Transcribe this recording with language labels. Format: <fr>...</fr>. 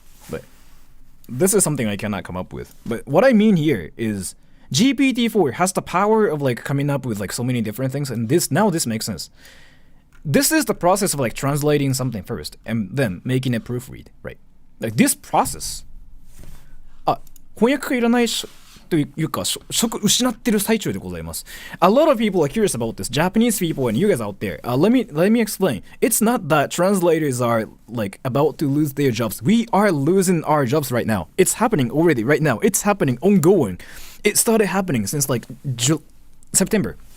<en>But this is something I cannot come up with. But what I mean here is GPT-4 has the power of like coming up with like so many different things, and this makes sense. This is the process of like translating something first and then making it proofread, right? Like this process.</en> <ja>翻訳がいらないというか職失ってる最中でございます。</ja> <en>A lot of people are curious about this. Japanese people and you guys out there. Let me explain. It's not that translators are like about to lose their jobs. We are losing our jobs right now. It's happening already right now. It's happening ongoing. It started happening since like September.</en>